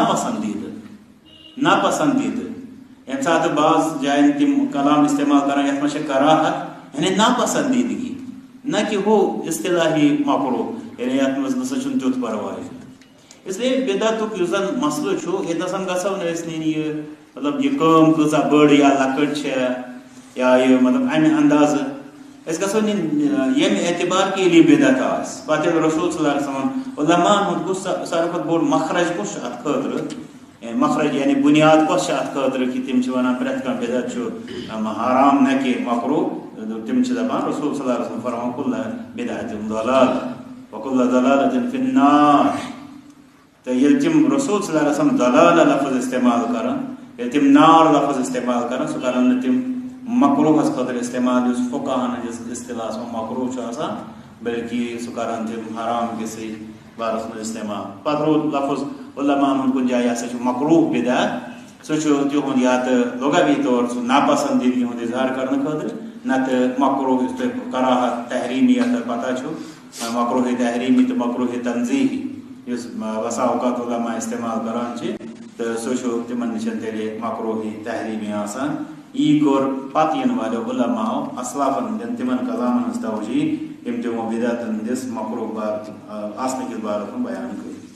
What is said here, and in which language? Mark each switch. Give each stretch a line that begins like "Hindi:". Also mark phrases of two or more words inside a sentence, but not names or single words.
Kashmiri: ناپسندیدٕ ییٚمہِ ساتہٕ بعض جایَن تِم کلام استعمال کران یتھ منٛز چھِ کراہت یعنی ناپسندیدگی نہ کہ ہُہ اصطلاحی مکروہ یعنی یتھ منٛز نسا چھُنہٕ تیُتھ پرواے
Urdu: اس لیے
Kashmiri: بدعتُک یُس زن مسلہٕ چھُ ییٚتنس گژھو نہٕ أسۍ نِنۍ یہِ مطلب یہِ کٲم کۭژاہ بٔڑ یا لۄکٕٹ چھےٚ یا یہِ مطلب امہِ اندازٕ أسۍ گژھو نِنۍ ییٚمہِ اعتبار کہِ ییٚلہِ یہِ بدعت آسہِ پتہٕ ییٚلہِ رسول
Arabic: صلی اللہ علیہ وسلم
Kashmiri: علماہن ہُنٛد کُس ساروی کھۄتہٕ بوٚڑ مخرج کُس چھُ اتھ خٲطرٕ مخرج یعنی بنیاد کۄس چھِ اتھ خٲطرٕ کہ تِم چھِ ونان پرٮ۪تھ کانٛہہ بدعت چھُ حرام نہ کہ مکروہ تِم چھِ دپان رسول
Arabic: صلی اللہ علیہ وسلم
Kashmiri: فرمان
Arabic: کُلُّ بدعۃ ضلالہ وکُلُّ ضلالۃ فی النار
Kashmiri: تہٕ ییٚلہِ تِم رسول
Arabic: صلی اللہ علیہ وسلم
Kashmiri: ضلالہ لفظ استعمال کران ییٚلہِ تِم نار لفظ استعمال کران سُہ کران نہٕ تِم مکروہس خٲطرٕ استعمال یُس فقہاہن ہٕنٛدِس اصطلاحس منٛز مکروہ چھُ آسان بلکہ سُہ کران تِم حرام کِسٕے بارس منٛز استعمال پتہٕ روٗد لفظ علماہن ہُنٛد کُنہِ جایہِ ہسا چھُ مکروہ بدعت سُہ چھُ تِہُنٛد یا تہٕ لغوی طور سُہ ناپسندیدگی ہُنٛد اظہار کرنہٕ خٲطرٕ نتہٕ مکروہ یُس تۄہہِ کراہت تحریمی یتھ تۄہہِ پتہ چھُ مکروہ تحریمی تہٕ مکروہ تنزیہی یُس بسا اوقات علما استعمال کران چھِ تہٕ سُہ چھُ تِمن نِش تیٚلہِ مکروہ تحریمی آسان یی کوٚر پتہٕ یِنہٕ والیو علماہو اسلافن ہٕنٛدٮ۪ن تِمن کلامن ہٕنٛز توجیح یِم تِمو بدعتن ہٕنٛدِس مکروہ آسنہٕ کِس بارس منٛز بیان کٔر